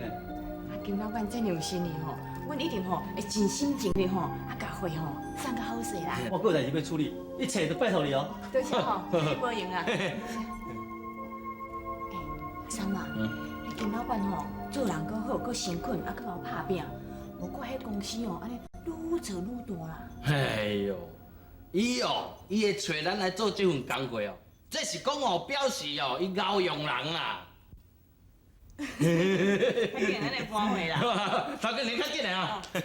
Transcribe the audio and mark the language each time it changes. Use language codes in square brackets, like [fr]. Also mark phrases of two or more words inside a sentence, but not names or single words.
[nan] 啊，金老板真有心的吼，阮一定吼会尽心尽力吼，啊，甲货吼送较好势啦。我还有代志要处理，一切都拜托你哦。多谢吼，无用啊。三啊，迄金老板吼做人阁好，阁诚恳，啊，阁会拍拼，无怪迄公司哦，安尼愈做愈大啦。哎呦，伊会找咱来做这份工作哦，这是讲哦，表示哦，伊敖用人啦。快点，咱来搬回啦。头家你较紧来啊！